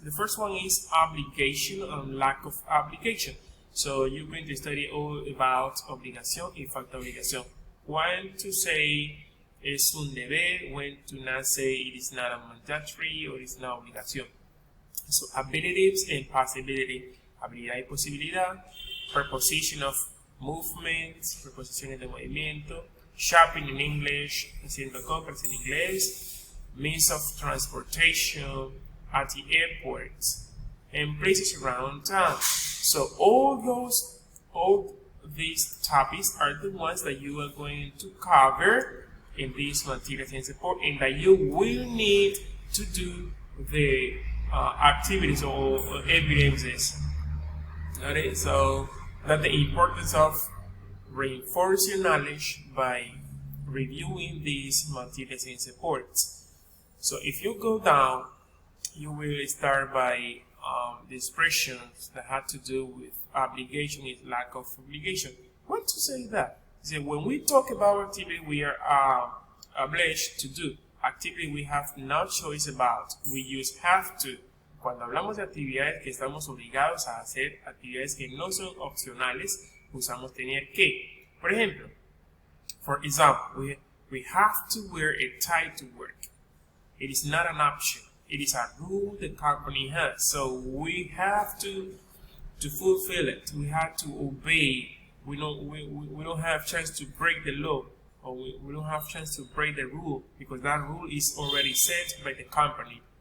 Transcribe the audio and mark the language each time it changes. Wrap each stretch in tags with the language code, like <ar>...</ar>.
<en>The first one is obligation and lack of obligation. So you're going to study all about</en> <es>obligación y falta de obligación.</es> <en>When to say</en> <es>es un deber,</es> <en>when to not say it is not a mandatory or it is not obligación. So abilities and possibility.</en> <es>Habilidad y posibilidad.</es> <en>Preposition of movement,</en> <es>preposiciones de movimiento.</es> <en>Shopping in English,</en> <es>haciendo compras en inglés.</es> <en>Means of transportation at the airport. And places around town. So all these topics are the ones that you are going to cover in these materials and support, and that you will need to do the activities or evidences. Okay, so that's the importance of reinforcing knowledge by reviewing these materials and supports. So if you go down, you will start by the expressions that had to do with obligation is lack of obligation. What to say that? So when we talk about activity we are obliged to do, activity we have no choice about, we use have to.</en> <es>Cuando hablamos de actividades que estamos obligados a hacer, actividades que no son opcionales, usamos tener que.</es> <en>For example, we have to wear a tie to work. It is not an option. It is a rule the company has, so we have to fulfill it. We have to obey. We don't have chance to break the law, or we don't have chance to break the rule because that rule is already set by the company.</en>